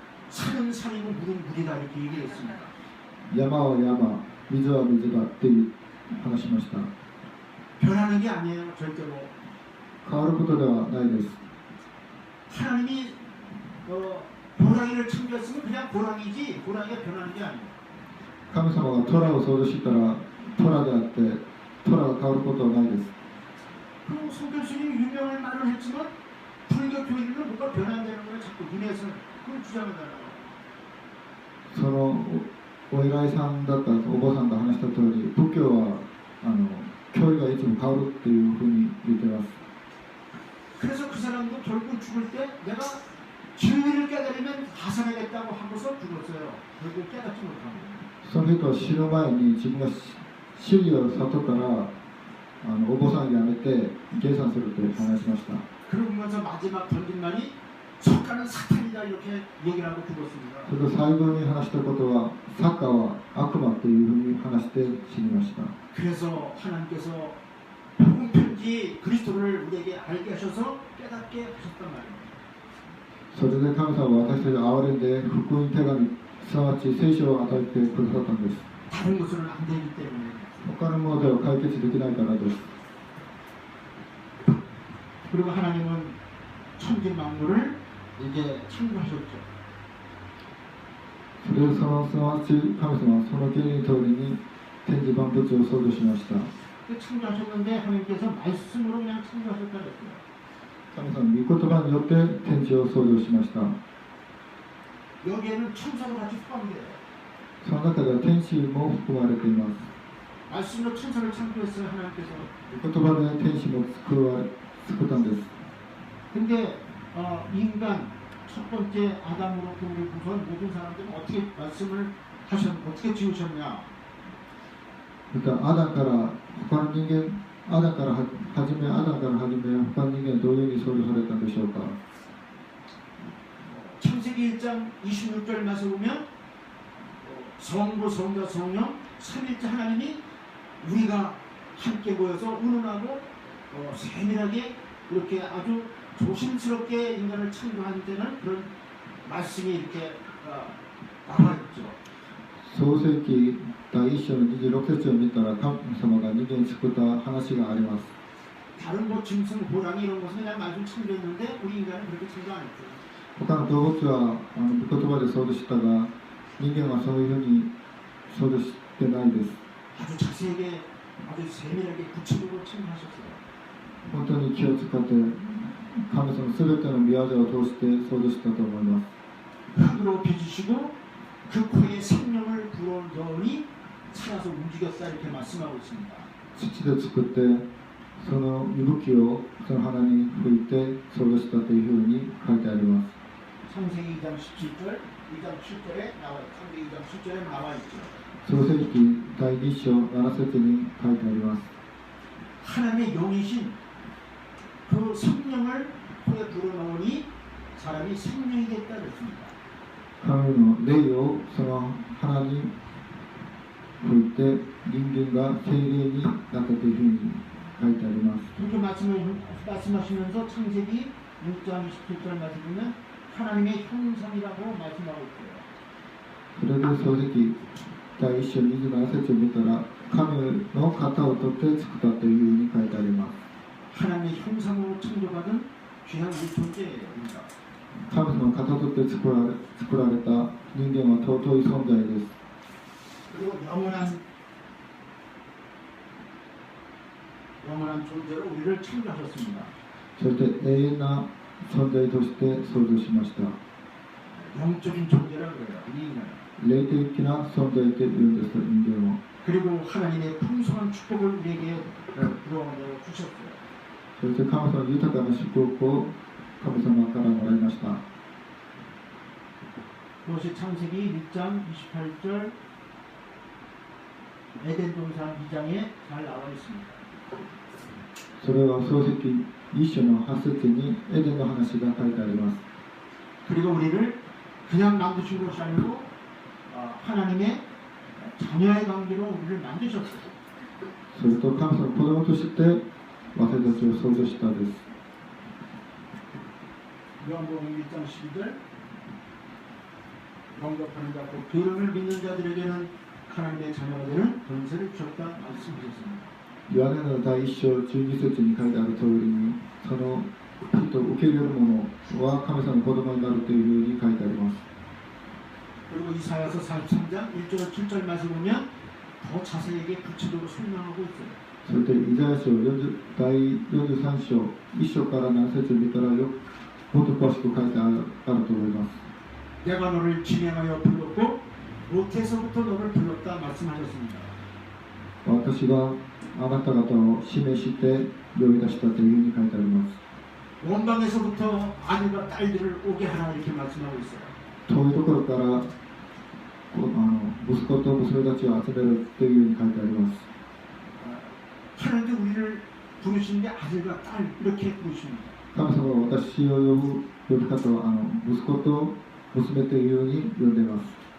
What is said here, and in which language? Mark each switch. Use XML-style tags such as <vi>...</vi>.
<ko>산은 산이고 물은 물이다 이렇게 얘기했습니다.</ko> <ja>山は山、水は水だって話しました。</ja> <ko>변하는 게 아니에요, 절대로.</ko> <ja>変わることではないです。</ja> <ko>하나님이 호랑이를 창조했으면 그냥 호랑이지 호랑이가 변하는 게 아니에요.</ko> <ja>神様が虎を創造したら虎であって虎が変わることはないです。</ja> <ko>그 성교수님이 유명한 말을 했지만 불교 교인들은 뭔가 변한다는 걸 자꾸 눈에서 그걸 주장하잖아요.</ko> <ja>そのお偉いさんだったお坊さんが話した通り、仏教は教理がいつも変わるっていうふうに言ってます。</ja> <ko>그래서 그 사람도 결국 죽을 때 내가 진리를 깨달으면 하산하겠다고 하고서 죽었어요. 결국 깨닫지 못합니다.</ko> <ja>その人は死ぬ前に自分が真理を悟ったらお坊さんを辞めて下山すると話しました。</ja> <ko>그러면서 마지막 던진 말이 석가는 사탄이다 이렇게 얘기를 하고 죽었습니다.</ko> <ja>それと最後に話したことはサッカーは悪魔というふうに話して死にました。</ja> <ko>그래서 하나님께서 복음 편지 그리스도를 우리에게 알게 하셔서 깨닫게 하셨단 말입니다.</ko> <ja>それで神様は私たちを憐れんで福音手紙すなわち聖書を与えてくださったんです。</ja> <ko>다른 것으로는 안 되기 때문에.</ko> <ja>他のものでは解決できないからです。</ja> <ko>그리고 하나님은 천지 만물을 이제 창조하셨죠.</ko> <ja>それそのすなわち神様はその権利通りに天地万物を創造しました。</ja> <ko>창조하셨는데 하나님께서 말씀으로 그냥 창조하셨다 그랬어요.</ko> <ja>神様の御言葉によって天地を創造しました。</ja> <ko>여기에는 천사도 같이 포함돼요.</ko> <ja>その中では天使も含まれています。</ja> <ko>말씀으로 천사를 창조했어요 하나님께서.</ko> <ja>御言葉で天使も作ったんです。</ja> <ko>근데 인간 첫 번째 아담으로부터 우선 모든 사람들은 어떻게 말씀을 어떻게 지으셨냐?</ko> <ja>またアダンから他の人間アダンから始め他の人間はどういうふうに創造されたんでしょうか。</ja> <ko>창세기 1장 26절 말씀 보면 성부 성자 성령 삼위일체 하나님이 우리가 함께 모여서 운운하고 세밀하게 이렇게 아주 조심스럽게 인간을 창조한 데는 그런 말씀이 이렇게 나와 있죠.</ko> <ja>創世記第1章の26節を見たら神様が人間を作った話があります。</ja> <ko>다른 뭐 짐승, 호랑이 이런 것은 그냥 말씀 창조했는데 우리 인간은 그렇게 창조 안 했죠.</ko> <ja>他の動物は御言葉で創造したが人間はそういうふうに創造してないです。</ja> <ko>아주 자세하게 아주 세밀하게 구체적으로 창조하셨어요.</ko> <ja>本当に気を使って神様すべての御業を通して創造したと思います。</ja> <ko>흙으로 빚으시고 그 코에 생명을 불어넣으니 살아서 움직였다 이렇게 말씀하고 있습니다.</ko> <ja>土で作ってその息吹をその花に吹いて創造したというふうに書いてあります。</ja> <ko>창세기 2장 17절, 2장 7절에 나와 창세기 2장 7절에 나와 있죠.</ko> <ja>創世記第2章7節に書いてあります。</ja> <ko>하나님의 영이신 그 성령을 코에 불어넣으니 사람이 생명이 됐다 그랬습니다.</ko> <ja>神の霊をその花に吹いて人間が精霊になったというふうに書いてあります。</ja> <ko>그렇게 말씀하시면서 창세기 6장 27절 말씀 보면 하나님의 형상이라고 말씀하고 있어요.</ko> <ja>それで創世記第1章27節を見たら神の型を取って作ったというふうに書いてあります。</ja> <ko>하나님의 형상으로 창조받은 귀한 우리 존재입니다.</ko> <ja>神様の型を取って作られた人間は尊い存在です。</ja> <ko>그리고 영원한 존재로 우리를 창조하셨습니다.</ko> <ja>そして永遠な存在として創造しました。</ja> <ko>영적인 존재라고 그래요. 이 인간은.</ko> <ja>霊的な存在というんです、人間は。</ja> <ko>그리고 하나님의 풍성한 축복을 우리에게 불어넣어 주셨어요.</ko> <ja>そして神様の豊かな祝福を神様からもらいました。</ja> <ko>그것이 창세기 6장 28절 에덴 동산 2장에 잘 나와 있습니다.</ko> <ja>それは創世記1章の8節にエデンの話が書いてあります。</ja> <ko>그리고 우리를 그냥 만드신 것이 아니고 하나님의 자녀의 관계로 우리를 만드셨어요.</ko> <ja>それと神様の子供として私たちを創造したです。</ja> <ko>요한복음 1장 12절 영접하는 자 곧 그를 믿는 자들에게는 하나님의 자녀가 되는 권세를 주셨다 말씀하셨습니다.</ko> <ja>ヨハネの第1章12節に書いてある通りにその人を受け入れる者は神様の子供になるというふうに書いてあります。</ja> <ko>그리고 이사야서 43장 1절 7절 말씀 보면 더 자세하게 구체적으로 설명하고 있어요.</ko> <ja>それでイザヤ書第43章1章から7節を見たらもっと詳しく書いてあると思います。</ja> <ko>내가 너를 지명하여 불렀고 모태에서부터 너를 불렀다 말씀하셨습니다.</ko> <ja>私があなた方を示して呼び出したというふうに書いてあります。</ja> <ko>원방에서부터 아들과 딸들을 오게 하라 이렇게 말씀하고 있어요.</ko> <ja>遠いところから息子と娘たちを集めるというふうに書いてあります。</ja> <ko>하나님께 우리를 부르시는데 아들과 딸 이렇게 부르십니다.</ko> <ja>神様は私を呼ぶ呼び方は息子と娘というように呼んでいます。</ja>